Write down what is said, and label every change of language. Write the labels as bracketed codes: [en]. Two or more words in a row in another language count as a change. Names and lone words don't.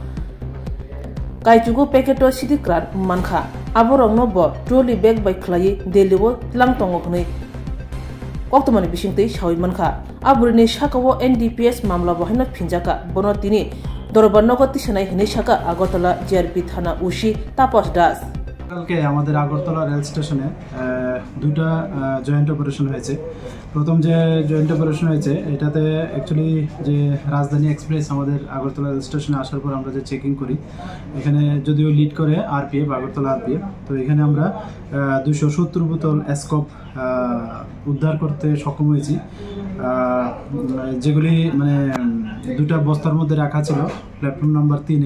[trp] काइचुगु पेकेटो सिटी क्रान मानखा आबरंनो ब ट्रॉली बैग बाय खलायै देलिबो लांतंगो खनै कक्तमानि बिसिंतै सावै मानखा आबुरिनि साकावो एनडीपीएस मामला बहायनो फिनजाका बनो तिनि दरबारनगो तिसनाय हिनै साका आगरतला जीआरपी थाना उसी तापस दास [bn] কালকে আমাদের আগরতলা রেল স্টেশনে দুটো [en] joint operation [bn] হয়েছে। প্রথম যে [en] joint operation [bn] হয়েছে এটাতে অ্যাকচুয়ালি যে রাজধানী এক্সপ্রেস আমাদের আগরতলা রেল স্টেশনে আসার পর আমরা যে চেকিং করি এখানে যদিও লিড করে আরপিএফ আগরতলা আরপিএফ, তো এখানে আমরা 270 বোতল এসকপ উদ্ধার করতে সক্ষম হয়েছি, যেগুলি মানে দুটা বস্তার মধ্যে রাখা ছিল [en] platform number [bn] 3-এ।